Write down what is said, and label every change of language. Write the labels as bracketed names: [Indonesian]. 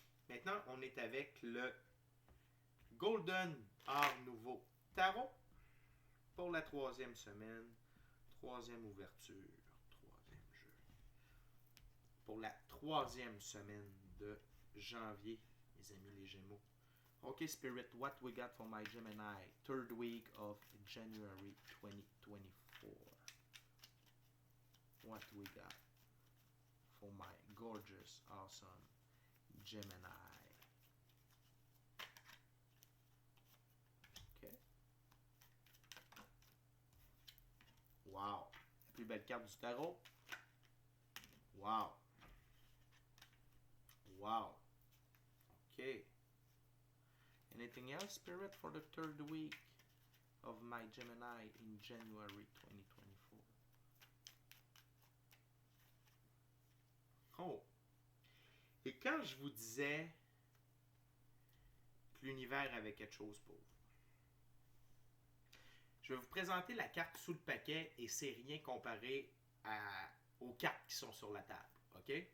[French] Maintenant, on est avec le Golden Art Nouveau Tarot pour la 3e semaine, 3e ouverture, 3e jeu. Pour la 3e semaine de janvier, mes amis les Gémeaux. [English] Okay, Spirit, what we got for my Gemini, 3rd week of January 2024. What we got for my gorgeous, awesome Gemini. OK. Wow. [French] La plus belle carte du tarot. [English] Wow. Wow. OK. Anything else, Spirit, for the 3rd week of my Gemini in January 2024? Oh. [French] Et quand je vous disais que l'univers avait quelque chose pour vous, je vais vous présenter la carte sous le paquet et c'est rien comparé aux cartes qui sont sur la table. OK?